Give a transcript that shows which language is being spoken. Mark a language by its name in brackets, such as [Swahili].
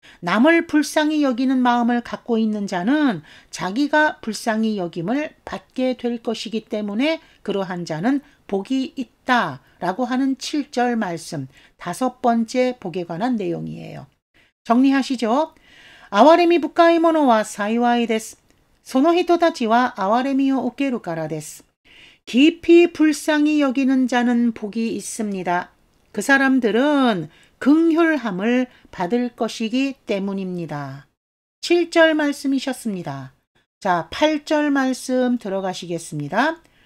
[Korean] 남을 불쌍히 여기는 마음을 갖고 있는 자는 자기가 불쌍히 여김을 받게 될 것이기 때문에 그러한 자는 복이 있다라고 하는 7절 말씀, 다섯 번째 복에 관한 내용이에요. 정리하시죠. [Japanese] 아와레미 부카이모노와 사이와이 데스. その人たちは憐れみを受けるからです. [Korean] 깊이 불쌍히 여기는 자는 복이 있습니다. 그 사람들은 긍휼함을 받을 것이기 때문입니다. 7절 말씀이셨습니다. 자, 8절 말씀 들어가시겠습니다.